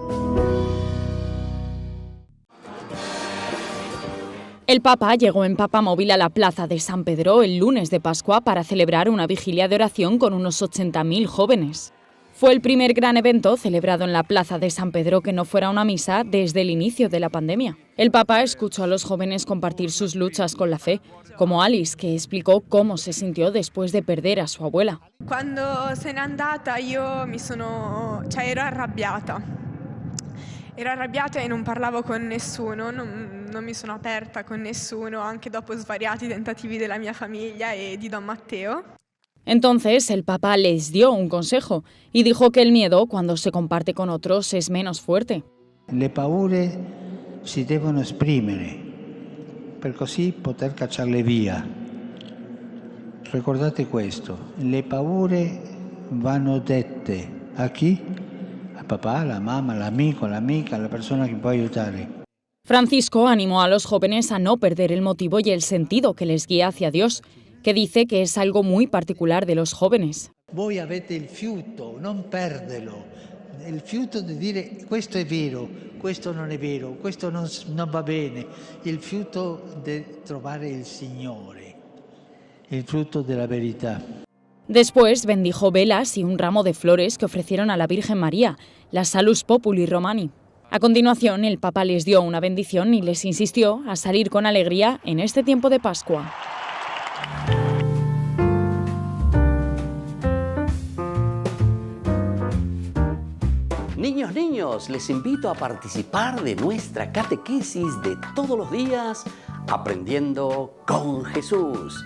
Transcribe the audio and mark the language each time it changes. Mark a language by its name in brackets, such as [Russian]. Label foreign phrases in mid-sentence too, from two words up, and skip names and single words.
[Spanish] El Papa llegó en papamóvil a la plaza de San Pedro el lunes de Pascua para celebrar una vigilia de oración con unos 80.000 jóvenes. Fue el primer gran evento celebrado en la plaza de San Pedro que no fuera una misa desde el inicio de la pandemia. El Papa escuchó a los jóvenes compartir sus luchas con la fe, como Alice, que explicó cómo se sintió después de perder a su abuela. [Italian] Cuando se n'è andata ero arrabbiata. Ero arrabbiata e non parlavo con nessuno, non mi sono aperta con nessuno, anche dopo svariati tentativi della mia famiglia e di Don Matteo. [Spanish] Entonces el Papa les dio un consejo y dijo que el miedo, cuando se comparte con otros, es menos fuerte. [Italian] Le paure si devono esprimere per così poter cacciarle via. Ricordate questo, le paure vanno dette a chi? Al papà, alla mamma, all'amico, all'amica, alla persona che può aiutare. [Spanish] Francisco animó a los jóvenes a no perder el motivo y el sentido que les guía hacia Dios, que dice que es algo muy particular de los jóvenes. [Italian] Voi avete il fiuto, non perderlo. Il fiuto di dire questo è vero, questo non è vero, questo non va bene. Il fiuto di trovare il Signore, il frutto della verità. [Spanish] Después bendijo velas y un ramo de flores que ofrecieron a la Virgen María, la Salus Populi Romani. A continuación, el Papa les dio una bendición y les insistió a salir con alegría en este tiempo de Pascua. Niños, les invito a participar de nuestra catequesis de todos los días, Aprendiendo con Jesús.